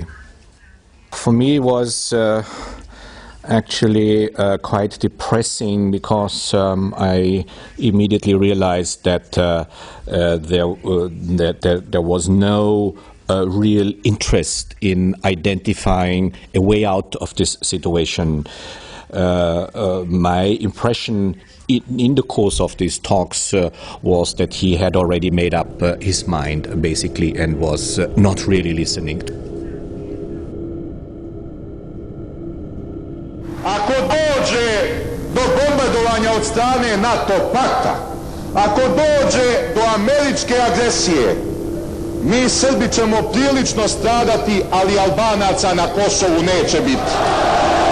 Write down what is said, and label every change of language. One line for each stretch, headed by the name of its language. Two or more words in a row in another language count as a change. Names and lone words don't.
English: For me, it was actually quite depressing, because I immediately realized that there was no real interest in identifying a way out of this situation. My impression in the course of these talks was that he had already made up his mind, basically, and was not really listening.
Serbian: Ako dođe do bombardovanja od strane NATO pakta, ako dođe do američke agresije, mi Srbi ćemo prilično stradati, ali Albanaca na Kosovu neće biti.